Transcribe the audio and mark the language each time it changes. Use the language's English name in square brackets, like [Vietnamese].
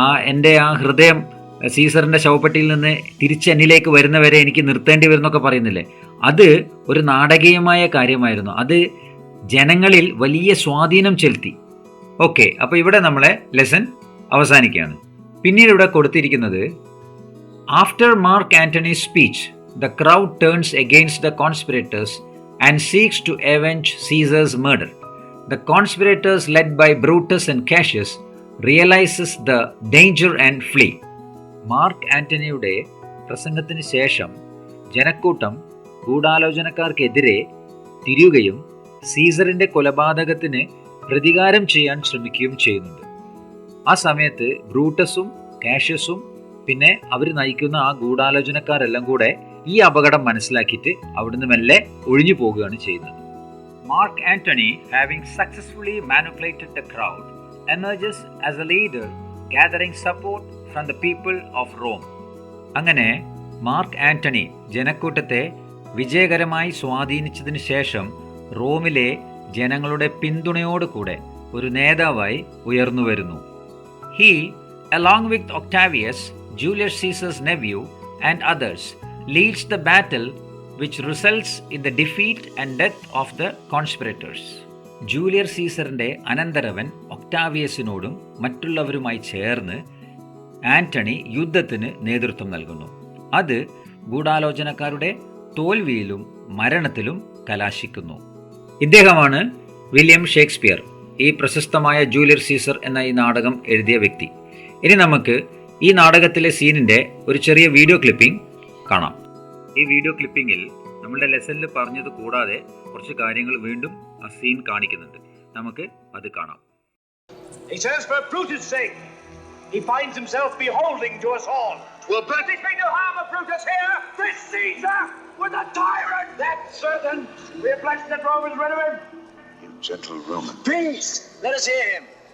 [Malayalam] എൻ്റെ ആ ഹൃദയം സീസറിൻ്റെ ശവപ്പെട്ടിയിൽ നിന്ന് തിരിച്ചെന്നിലേക്ക് വരുന്നവരെ എനിക്ക് നിർത്തേണ്ടി വരുന്നൊക്കെ പറയുന്നില്ലേ, അത് ഒരു നാടകീയമായ കാര്യമായിരുന്നു. അത് ജനങ്ങളിൽ വലിയ സ്വാധീനം ചെലുത്തി. ഓക്കെ, അപ്പോൾ ഇവിടെ നമ്മളെ ലെസൺ അവസാനിക്കുകയാണ്. പിന്നീട് ഇവിടെ കൊടുത്തിരിക്കുന്നത്, [English] After Mark Antony's speech the crowd turns against the conspirators and seeks to avenge Caesar's murder. The conspirators led by Brutus and Cassius realizes the danger and flee. [Malayalam] Mark ആന്റണിയുടെ പ്രസംഗത്തിന് ശേഷം ജനക്കൂട്ടം ഗൂഢാലോചനക്കാർക്കെതിരെ തിരിയുകയും സീസറിൻ്റെ കൊലപാതകത്തിന് പ്രതികാരം ചെയ്യാൻ ശ്രമിക്കുകയും ചെയ്യുന്നുണ്ട്. ആ സമയത്ത് ബ്രൂട്ടസും കാഷ്യസും പിന്നെ അവർ നയിക്കുന്ന ആ ഗൂഢാലോചനക്കാരെല്ലാം കൂടെ ഈ അപകടം മനസ്സിലാക്കിയിട്ട് അവിടുന്ന് മെല്ലെ ഒഴിഞ്ഞു പോകുകയാണ് ചെയ്യുന്നത്. [English] Mark Antony, having successfully manipulated the crowd, emerges as a leader gathering support from the people of Rome. [Malayalam] അങ്ങനെ മാർക്ക് ആന്റണി ജനക്കൂട്ടത്തെ വിജയകരമായി സ്വാധീനിച്ചതിന് ശേഷം റോമിലെ ജനങ്ങളുടെ പിന്തുണയോടുകൂടെ ഒരു നേതാവായി ഉയർന്നു വരുന്നു. [English] He, along with Octavius, Julius Caesar's nephew, and others, leads the battle which results in the defeat and death of the conspirators. [Malayalam] Julius സീസറിൻ്റെ അനന്തരവൻ ഒക്ടാവിയസിനോടും മറ്റുള്ളവരുമായി ചേർന്ന് ആന്റണി യുദ്ധത്തിന് നേതൃത്വം നൽകുന്നു. അത് ഗൂഢാലോചനക്കാരുടെ തോൽവിയിലും മരണത്തിലും കലാശിക്കുന്നു. ഇദ്ദേഹമാണ് വില്യം ഷേക്സ്പിയർ, ഈ പ്രശസ്തമായ ജൂലിയസ് സീസർ എന്ന ഈ നാടകം എഴുതിയ വ്യക്തി. ഇനി നമുക്ക് ഈ നാടകത്തിലെ സീനിൻ്റെ ഒരു ചെറിയ വീഡിയോ ക്ലിപ്പിംഗ് കാണാം. ഈ വീഡിയോ ക്ലിപ്പിങ്ങിൽ നമ്മളുടെ ലെസണിൽ പറഞ്ഞത് കൂടാതെ കുറച്ച് കാര്യങ്ങൾ വീണ്ടും ആ സീൻ കാണിക്കുന്നുണ്ട്. നമുക്ക് അത് കാണാം. [English] He says, for Brutus' sake, he finds himself beholding to us all. Will Brutus bring no harm of Brutus here? This Caesar was a tyrant! That's certain. We are blessed that Romans rid of him. You gentle Roman. Please, let us hear him.